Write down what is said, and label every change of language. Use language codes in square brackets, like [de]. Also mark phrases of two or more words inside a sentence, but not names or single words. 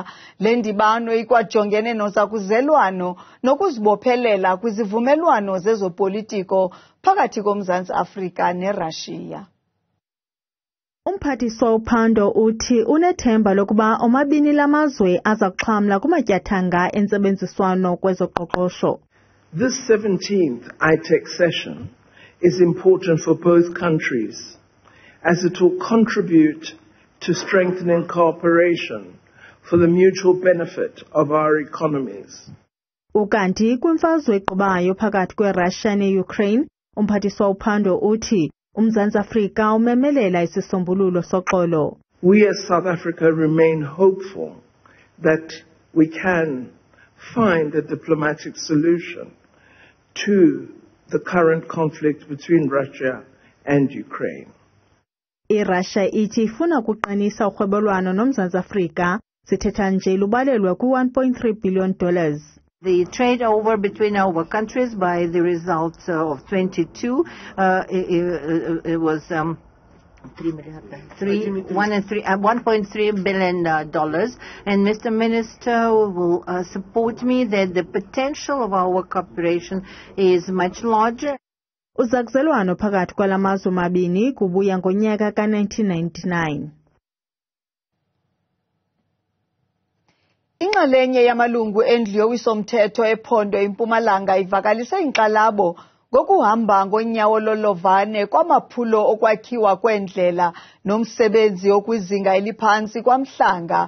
[xh] Le ndibano ikwajongene nozakuzelwano nokuzibophelela kwizivumelwano zezopolitiko phakathi koMzantsi Afrika neRussia. Umphathiswa uPandor uthi unethemba lokuba omabini lamazwe aza kuxhamla kumatyathanga entsebenziswano kwezoqoqosho. [en] This 17th ITEC session is important for both countries as it will contribute to strengthening cooperation for the mutual benefit of our economies. [xh] Ukanti kwimfazwe equbayo phakathi kweRussia neUkraine, umphathiswa uPandor uthi UMzantsi Afrika umemelela isisombululo soxolo. [en] We as South Africa remain hopeful that we can find a diplomatic solution to the current conflict between Russia and Ukraine. [xh] IRussia ithi ifuna ukuqinisa urhwebelwano noMzantsi Afrika, sithetha nje lubalelwe ku$1.3 billion. [en] The trade over between our countries by the results of 22, it was $1.3 billion. And Mr. Minister will support me that the potential of our cooperation is much larger. [xh] Uzakuzelwano phakathi kwalamazwe mabini kubuya ngonyaka ka-1999. Inxalenye yamalungu endlu yowiso-mthetho ephondo iMpumalanga ivakalise inkxalabo ngokuhamba ngonyawo lolovane kwamaphulo okwakhiwa kwendlela nomsebenzi okwizinga eliphantsi Kwa-Mhlanga.